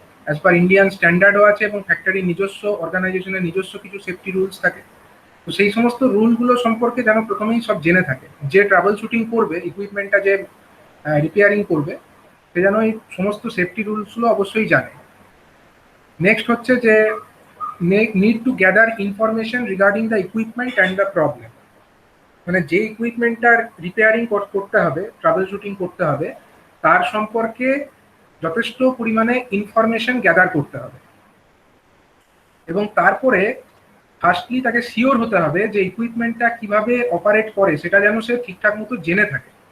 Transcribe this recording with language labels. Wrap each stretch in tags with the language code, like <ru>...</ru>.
<bn>As per Indian স্ট্যান্ডার্ডও আছে এবং ফ্যাক্টরির নিজস্ব অর্গানাইজেশনের নিজস্ব কিছু সেফটি রুলস থাকে। তো সেই সমস্ত রুলগুলো সম্পর্কে যেন প্রথমেই সব জেনে থাকে। যে ট্রাবল শুটিং করবে, ইকুইপমেন্টটা যে রিপেয়ারিং করবে, সে যেন এই সমস্ত সেফটি রুলসগুলো অবশ্যই জানে। নেক্সট হচ্ছে যে</bn> <en>need to gather information regarding the equipment and the problem।</en> <bn>মানে যে ইকুইপমেন্টটার রিপেয়ারিং করতে হবে, ট্রাবল শুটিং করতে হবে, তার সম্পর্কে যথেষ্ট পরিমাণে ইনফরমেশন গ্যাদার করতে হবে। এবং তারপরে ফার্স্টলি তাকে শিওর হতে হবে যে ইকুইপমেন্টটা কিভাবে অপারেট করে সেটা যেন সে ঠিকঠাক মতো জেনে থাকে।</bn>